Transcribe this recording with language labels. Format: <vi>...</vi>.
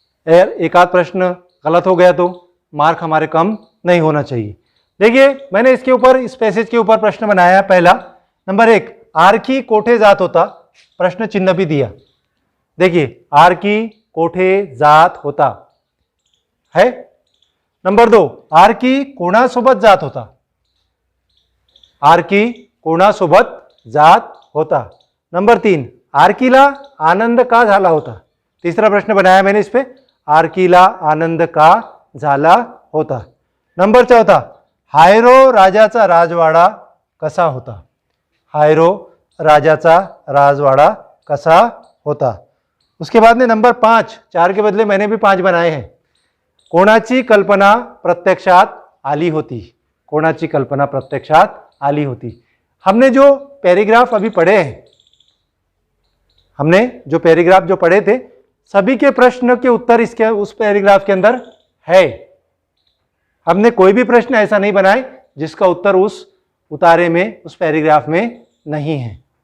<hi>यार एक आध प्रश्न गलत हो गया तो मार्क हमारे कम नहीं होना चाहिए। देखिए मैंने इसके ऊपर, इस पैसेज के ऊपर प्रश्न बनाया है। पहला नंबर 1,</hi> <mr>आरकी कोठे जात होता,</mr> <hi>प्रश्न चिन्ह भी दिया। देखिए आरकी कोठे जात होता है।</hi> <mr>नंबर 2, आरकी कोणासोबत जात होता, आरकी कोणासोबत जात होता। नंबर 3, आरकीला आनंद का झाला होता।</mr> <hi>तीसरा प्रश्न बनाया मैंने इस पे,</hi> <mr>आरकीला आनंद का झाला होता। नंबर 4, हायरो राजाचा राजवाडा कसा होता, हायरो राजाचा राजवाडा कसा होता।</mr> <hi>उसके बाद में नंबर 5, 4 के बदले मैंने भी 5 बनाए हैं।</hi> <mr>कोणाची कल्पना प्रत्यक्षात आली होती, कोणाची कल्पना प्रत्यक्षात आली होती।</mr> <hi>हमने जो पैराग्राफ अभी पढ़े हैं, हमने जो पैराग्राफ जो पढ़े थे सभी के प्रश्न के उत्तर इसके उस पैराग्राफ के अंदर है। हमने कोई भी प्रश्न ऐसा नहीं बनाए जिसका उत्तर उस उतारे में, उस पैराग्राफ में नहीं है।</hi>